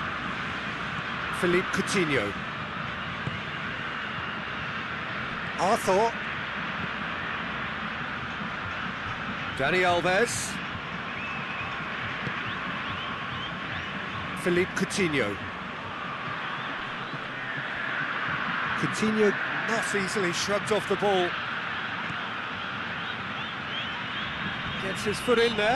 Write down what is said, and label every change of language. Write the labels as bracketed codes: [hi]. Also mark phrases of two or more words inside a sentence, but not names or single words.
[en] Philippe Coutinho. Arthur. Dani Alves. Philippe Coutinho. Coutinho not easily shrugged off the ball. Gets his foot in there.